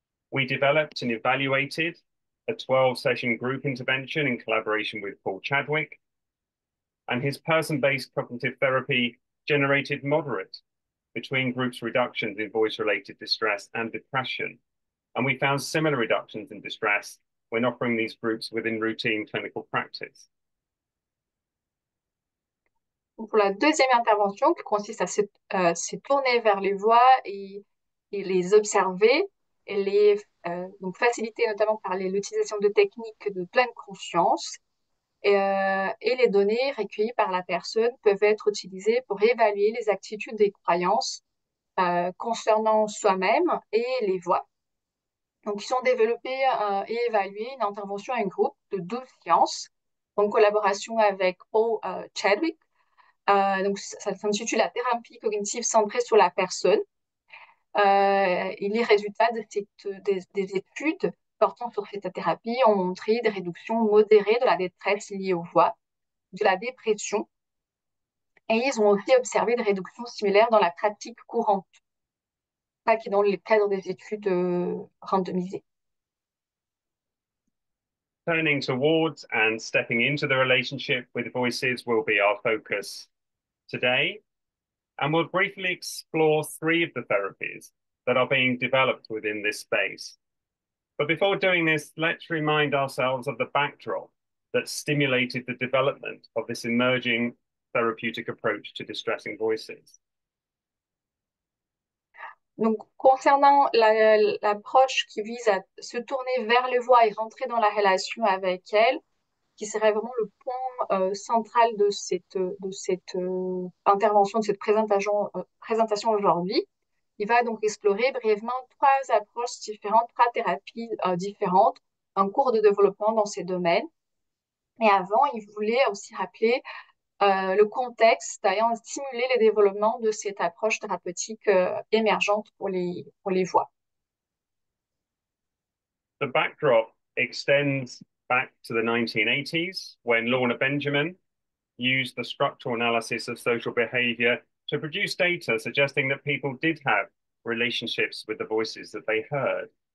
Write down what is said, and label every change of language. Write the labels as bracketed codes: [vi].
[en] We developed and evaluated a 12-session group intervention in collaboration with Paul Chadwick, and his person-based cognitive therapy generated moderate between groups reductions in voice-related distress and depression. And we found similar reductions in distress when offering these groups within routine clinical practice. [fr] Pour la deuxième intervention, qui consiste à se tourner vers les voix et les observer, et donc faciliter notamment par l'utilisation de techniques de pleine conscience, et les données recueillies par la personne peuvent être utilisées pour évaluer les attitudes et croyances concernant soi-même et les voix. Donc, ils ont développé et évalué une intervention à un groupe de 12 séances en collaboration avec Paul Chadwick. Donc, ça s'intitule la thérapie cognitive centrée sur la personne. Et les résultats des études portant sur cette thérapie ont montré des réductions modérées de la détresse liée aux voix, de la dépression, et ils ont aussi observé des réductions similaires dans la pratique courante, pas qui dans le cadre des études randomisées. [en] Turning towards and stepping into the relationship with voices will be our focus today. And we'll briefly explore 3 of the therapies that are being developed within this space. But before doing this, let's remind ourselves of the backdrop that stimulated the development of this emerging therapeutic approach to distressing voices. [fr] Donc, concernant l'approche qui vise à se tourner vers les voix et rentrer dans la relation avec elles, qui serait vraiment le point central de cette intervention, de cette présentation aujourd'hui, il va donc explorer brièvement 3 approches différentes, 3 thérapies différentes en cours de développement dans ces domaines. Et avant, il voulait aussi rappeler le contexte ayant stimulé le développement de cette approche thérapeutique émergente pour les voix. [en] The backdrop extends back to the 1980s when Lorna Benjamin used the structural analysis of social behavior to produce data suggesting that people did have relationships with the voices that they heard.